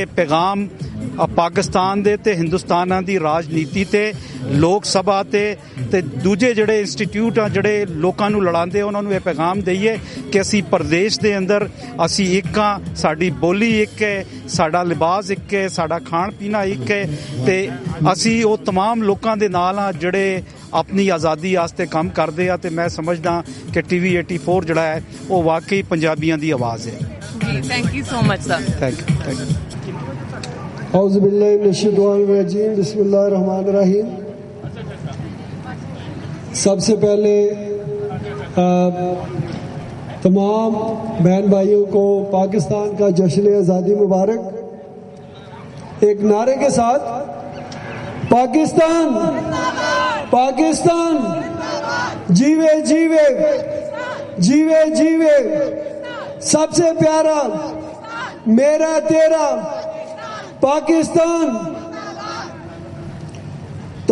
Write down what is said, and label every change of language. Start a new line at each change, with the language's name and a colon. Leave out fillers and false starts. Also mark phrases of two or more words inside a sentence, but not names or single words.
Punjabi: ਪੈਗਾਮ ਪਾਕਿਸਤਾਨ ਦੇ ਤੇ ਹਿੰਦੁਸਤਾਨਾਂ ਦੀ ਰਾਜਨੀਤੀ ਤੇ, ਲੋਕ ਸਭਾ ਤੇ ਦੂਜੇ ਜਿਹੜੇ ਇੰਸਟੀਟਿਊਟ ਆ ਜਿਹੜੇ ਲੋਕਾਂ ਨੂੰ ਲੜਾਉਂਦੇ, ਉਹਨਾਂ ਨੂੰ ਇਹ ਪੈਗਾਮ ਦਈਏ ਕਿ ਅਸੀਂ ਪ੍ਰਦੇਸ਼ ਦੇ ਅੰਦਰ ਅਸੀਂ ਇੱਕ ਹਾਂ, ਸਾਡੀ ਬੋਲੀ ਇੱਕ ਹੈ, ਸਾਡਾ ਲਿਬਾਸ ਇੱਕ ਹੈ, ਸਾਡਾ ਖਾਣ ਪੀਣਾ ਇੱਕ ਹੈ, ਤੇ ਅਸੀਂ ਉਹ ਤਮਾਮ ਲੋਕਾਂ ਦੇ ਨਾਲ ਆ ਜਿਹੜੇ ਆਪਣੀ ਆਜ਼ਾਦੀ ਵਾਸਤੇ ਕੰਮ ਕਰਦੇ ਆ। ਤੇ ਮੈਂ ਸਮਝਦਾ ਕਿ TV 84 ਜਿਹੜਾ ਹੈ ਉਹ ਵਾਕਈ ਪੰਜਾਬੀਆਂ ਦੀ ਆਵਾਜ਼ ਹੈ।
English: ਜੀ, thank you so much sir। thank you.
Arabic: أعوذ بالله من الشيطان الرجيم، بسم الله الرحمن الرحيم.
Urdu: سب سے پہلے تمام بہن بھائیوں کو پاکستان کا جشن آزادی مبارک. ایک نعرے کے ساتھ، پاکستان پاکستان جیوے جیوے جیوے جیوے، سب سے پیارا میرا تیرا پاکستان.